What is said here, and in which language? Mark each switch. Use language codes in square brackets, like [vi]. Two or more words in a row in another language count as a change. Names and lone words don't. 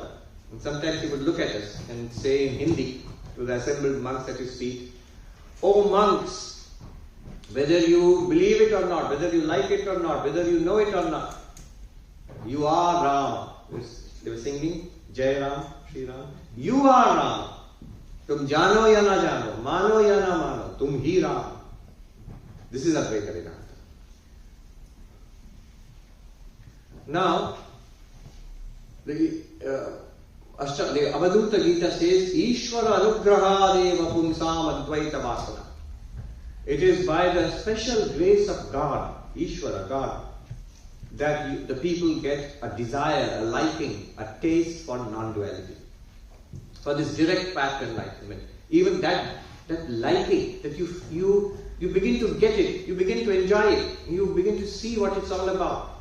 [en] And sometimes he would look at us and say in Hindi to the assembled monks at his feet, "Oh monks, whether you believe it or not, whether you like it or not, whether you know it or not, you are Ram." They were singing [hi] Jai Ram, Shri Ram. [en] You are Ram. [hi] Tum jano ya na jano, mano ya na mano, tum hi Ram. [en] This is Advaita Vedanta. Now, the Avadhuta Gita says, [sa] Ishvara anugrahadeva punsam advaita vasana. [en] It is by the special grace of God, Ishvara, God, that the people get a desire, a liking, a taste for non-duality, for this direct path to enlightenment. Even that liking, that you begin to get it, you begin to enjoy it, you begin to see what it's all about.